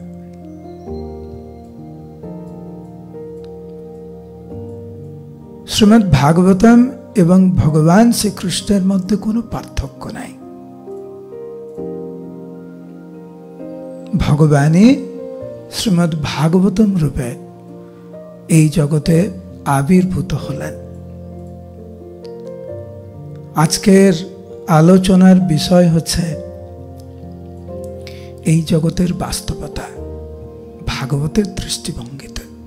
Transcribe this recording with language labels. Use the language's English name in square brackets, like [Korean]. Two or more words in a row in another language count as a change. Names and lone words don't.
[Bangla] শ্রীমদ্ ভাগবতম এবং ভগবান শ্রী কৃষ্ণের মধ্য কোনো পার্থক্য নাই। ভগবানই শ্রীমদ্ ভাগবতম রূপে এই জগতে আবির্ভূত হলেন। আজকের আলোচনার বিষয় হচ্ছে এই জগতের বাস্তবতা ভাগবতের দৃষ্টিভঙ্গিতে।